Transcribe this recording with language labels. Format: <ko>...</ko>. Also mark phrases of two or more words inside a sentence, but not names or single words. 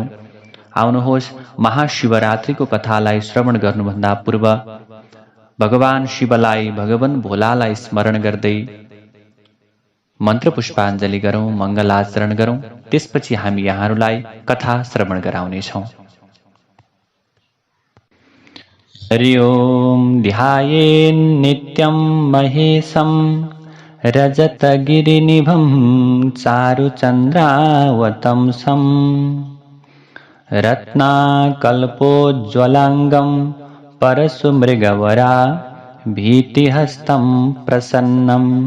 <ne>आउनुहोस्, महाशिवरात्रिको कथालाई श्रवण गर्नुभन्दा पूर्व भगवान शिवलाई, भगवान भोलालाई स्मरण गर्दै मन्त्र पुष्पाञ्जली गरौँ, मङ्गलाचरण गरौँ। त्यसपछि हामी यहाँहरूलाई कथा श्रवण गराउनेछौँ।</ne> <sa>हरि ओम। ध्यायेन्नित्यं महेशं रजतगिरिनिभं चारुचन्द्रावतंसं रत्नाकल्पोज्ज्वलाङ्गं परशुमृगवरा भीतिहस्तं प्रसन्नं</sa>